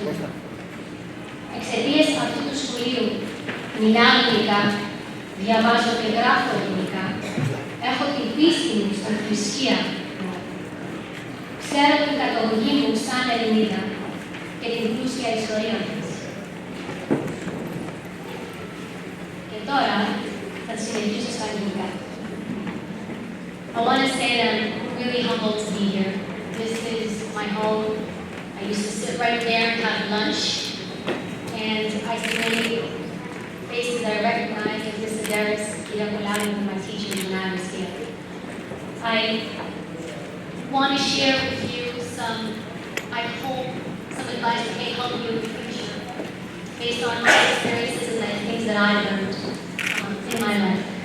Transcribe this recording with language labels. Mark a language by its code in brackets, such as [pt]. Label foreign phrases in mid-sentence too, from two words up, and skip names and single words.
[el] Εξαιτίας αυτού του σχολείου μιλάω ελληνικά, διαβάζω και γράφω ελληνικά, έχω την πίστη μου στην θρησκεία μου. Ξέρω την καταγωγή μου σαν Ελληνίδα και την πλούσια ιστορία μας. Και τώρα θα συνεχίσω στα αγγλικά. [en] I want to say that I'm really humbled to be here. This is my home. I used to sit right there and have lunch, and I see many faces I recognize, like Mr. Darius, Kira Kolari, my teachers when I was here. I want to share with you some, I hope, some advice that may help you in the future, based on my experiences and the things that I've learned in my life.